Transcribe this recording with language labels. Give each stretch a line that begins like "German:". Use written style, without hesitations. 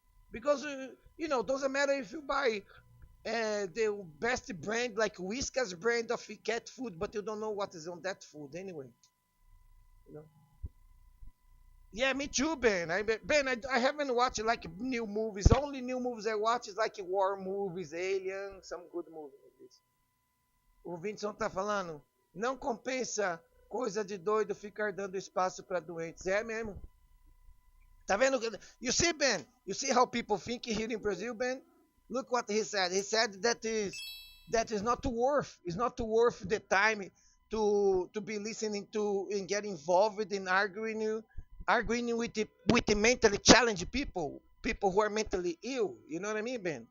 English: Because doesn't matter if you buy the best brand like Whiskas brand of cat food, but you don't know what is on that food anyway. You know. Yeah, me too, Ben. I haven't watched like new movies. Only new movies I watch is like war movies, Alien, some good movies.
Portuguese: O Vincent tá falando, não compensa coisa de doido ficar dando espaço para doentes. É mesmo. Tá vendo?
English: You see, Ben? You see how people think here in Brazil, Ben? Look what he said. He said that is not worth. It's not worth the time to be listening to and get involved in arguing with the mentally challenged people who are mentally ill. You know what I mean, Ben?